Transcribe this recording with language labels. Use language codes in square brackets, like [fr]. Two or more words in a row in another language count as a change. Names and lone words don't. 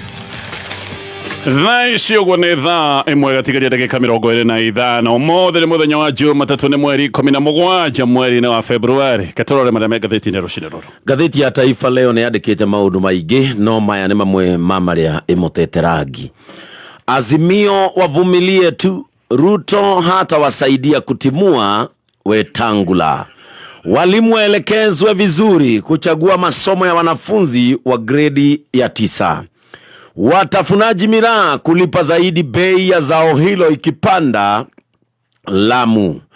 [ki] Thaa icio guo nĩ thaa ĩmwe gatigaria ndagĩka 25 ũmũthĩ nĩ mũthenya wa Jumatatũ nĩ mweri 17 mweri-inĩ wa Februari. Katorore marĩa me ngathĩti-inĩ rũcinĩ rũrũ. Gathĩti ya Taifa Leo nĩ yandĩkĩte maũndũ maingĩ, no maya nĩ mamwe ma marĩa ĩmũtete rangi. [sw] Azimio wavumilie tu, Ruto hata wasaidia kutimua Wetangula. Walimu waelekezwe vizuri kuchagua masomo ya wanafunzi wa gredi ya 9. Watafunaji miraa kulipa zaidi bei ya zao hilo ikipanda Lamu.